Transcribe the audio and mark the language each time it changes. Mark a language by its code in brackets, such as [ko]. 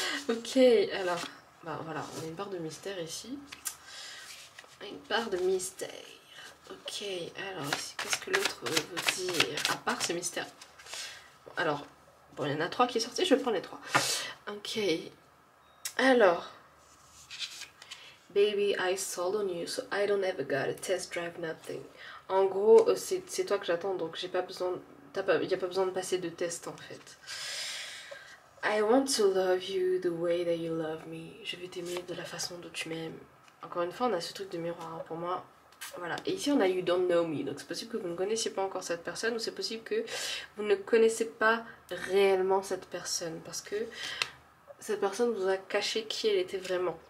[fr] Ok, alors, bah voilà, on a une barre de mystère ici. Une barre de mystère. Ok, alors ici, qu'est-ce que l'autre veut dire? À part ce mystère. Alors, bon, il y en a 3 qui est sorti, je vais prendre les 3. Ok, alors. [en] Baby, I sold on you, so I don't ever gotta test drive nothing. [fr] En gros, c'est toi que j'attends, donc j'ai pas besoin, il n'y a pas besoin de passer de test en fait. [en] I want to love you the way that you love me. [fr] Je vais t'aimer de la façon dont tu m'aimes. Encore une fois, on a ce truc de miroir hein, pour moi. Voilà. Et ici, on a You Don't Know Me. Donc c'est possible que vous ne connaissiez pas encore cette personne ou c'est possible que vous ne connaissez pas réellement cette personne parce que cette personne vous a caché qui elle était vraiment.